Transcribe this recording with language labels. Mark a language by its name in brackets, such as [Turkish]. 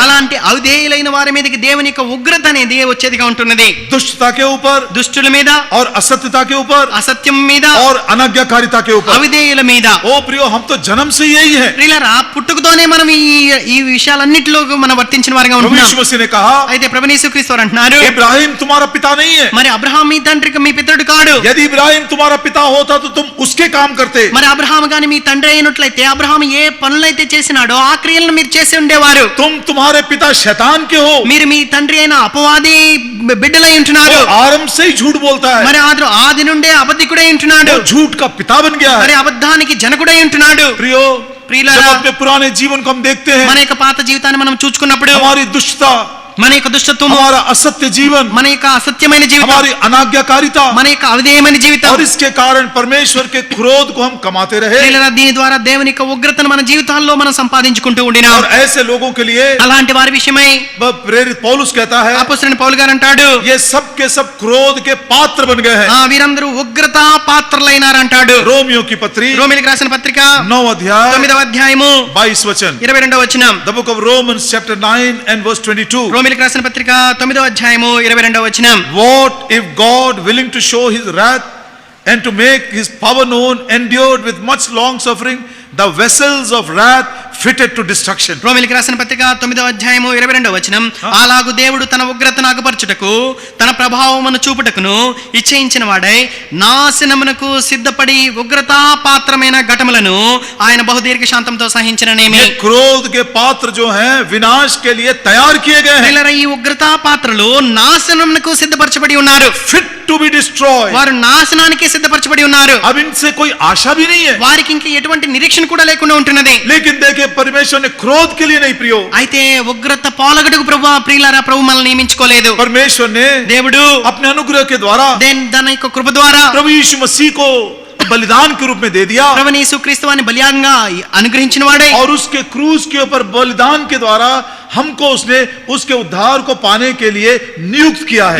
[Telugu] అలాంటి అవిధేయులైన వారి మీదకి దేవుని యొక్క ఉగ్రత అనేది వచ్చేదిగా ఉంటున్నది. [Hindi] दुष्टता के ऊपर [Telugu] దుష్టుల మీద, [Hindi] और असत्यता के ऊपर [Telugu] అసత్యం మీద, [Hindi] और अनाज्ञाकारिता के ऊपर. [Telugu] అవిధేయుల మీద. [Hindi] ओ प्रियो, हम तो जन्म से यही है. [Telugu] ప్రియులారా, పుట్టుకతోనే మనం ఈ విషయాలన్నిటిలో మనం వర్తించిన వారిగా [Hindi] प्रभु [Telugu] ఉంటున్నాం. [Hindi] यीशु मसीह ने कहा, [Telugu] అయితే ప్రభువు యేసుక్రీస్తు వారు అంటున్నారు, [Hindi] इब्राहिम तुम्हारा पिता नहीं है. [Telugu] మరి అబ్రహాం మీ తండ్రికి మీ పితరుడు కాడు. [Hindi] यदि इब्राहिम तुम्हारा पिता होता तो तुम उसके काम करते. [Telugu] మరి అబ్రహాం గాని మీ తండ్రి అయినట్లయితే అబ్రహాం ఏ పనులైతే చేసినాడో ఆ క్రియలను మీరు చేసి ఉండేవారు. [Hindi] तुम्हारे पिता शैतान के हो. [Telugu] మీరు మీ తండ్రి అయిన అపవాది బిడ్డలై ఉంటున్నారు. [Hindi] वो आरंभ से ही झूठ बोलता है. [Telugu] మరి ఆది నుండే అబద్ధికుడై ఉంటున్నాడు. [Hindi] वो झूठ का पिता बन गया है. [Telugu] మరి అబద్ధానికి జనకుడై ఉంటున్నాడు. [Hindi] प्रियो, [Telugu] ప్రియులారా, [Hindi] जब अपने पुराने जीवन को हम देखते हैं, [Telugu] మన యొక్క పాత జీవితాన్ని మనం చూసుకున్నప్పుడు [Hindi] हमारी दुष्टता, [Telugu] మన యొక్క దుష్టత్వము, [Hindi] हमारा असत्य जीवन, [Telugu] మన యొక్క అసత్యమైన జీవితం, [Hindi] हमारी अनाज्ञाकारिता, [Telugu] మన యొక్క అవిధేయమైన జీవితం, [Hindi] और इसके कारण परमेश्वर के क्रोध को हम कमाते रहे. [Telugu] ప్రియులారా, దీని ద్వారా దేవుని యొక్క ఉగ్రతను మన జీవితాల్లో మనం సంపాదించుకుంటూ ఉండినాం. [Hindi] और ऐसे लोगों के लिए [Telugu] అలాంటి వారి విషయమై [Hindi] प्रेरित पौलुस कहता है, [Telugu] అపోస్తలుడైన పౌలు గారు అంటాడు, [Hindi] ये सब के सब क्रोध के पात्र बन गए हैं. [Telugu] వీరందరూ ఉగ్రత పాత్రలైనారు అంటాడు. [Hindi] रोमियो की पत्री [Telugu] రోమీయులకు రాసిన పత్రిక [Hindi] 9 अध्याय [Telugu] 9వ అధ్యాయము [Hindi] 22 वचन. [Telugu] 22వ వచనం. [English] The book of Romans chapter 9 and verse 22. [Telugu] రోమీయులకు రాసిన పత్రిక 9వ అధ్యాయము 22వ వచనం. [English] What if God, willing to show his wrath and to make his power known, endured with much long suffering the vessels of wrath fitted to destruction. [Telugu] రోమీయులకు రాసిన పత్రిక 9వ అధ్యాయము 22వ వచనం. అలాగు దేవుడు తన ఉగ్రతను అగపరచుటకు తన ప్రభావమును చూపుటకును ఇచ్ఛయించిన వాడై నాశనమునకు సిద్ధపడి ఉగ్రతా పాత్రమైన ఘటములను ఆయన బహుదీర్ఘ శాంతంతో సహించిననేమి. [Hindi] ये क्रोध के पात्र जो हैं विनाश के लिए तैयार किए गए हैं. [Telugu] ప్రియులారా, ఈ ఉగ్రతా పాత్రలు నాశనమునకు సిద్ధపరచబడి ఉన్నారు. [English] Fit to be destroyed. [Telugu] వారు నాశనానికి సిద్ధపరచబడి ఉన్నారు. [Hindi] अब इनसे कोई आशा भी नहीं है. [Telugu] వారికి ఇంక ఎటువంటి నిరీక్షణ కూడా లేకుండా ఉంటున్నది. [Hindi] लेकिन देखिए, परमेश्वर ने क्रोध के लिए नहीं प्रियो, [Telugu] అయితే ఉగ్రత పాలగడకు ప్రియులారా ప్రభు మనల్ని నియమించుకోలేదు. [Hindi] परमेश्वर ने [Telugu] దేవుడు [Hindi] अपने अनुग्रह के द्वारा [Telugu] తన యొక్క కృప ద్వారా [Hindi] प्रभु यीशु मसीह को बलिदान के रूप में दे दिया, [Telugu] ప్రభువైన యేసుక్రీస్తు వారిని బలియాగంగా అనుగ్రహించిన వాడే. [Hindi] और उसके क्रूस के ऊपर बलिदान के द्वारा हमको उसने उसके उद्धार को पाने के लिए नियुक्त किया है.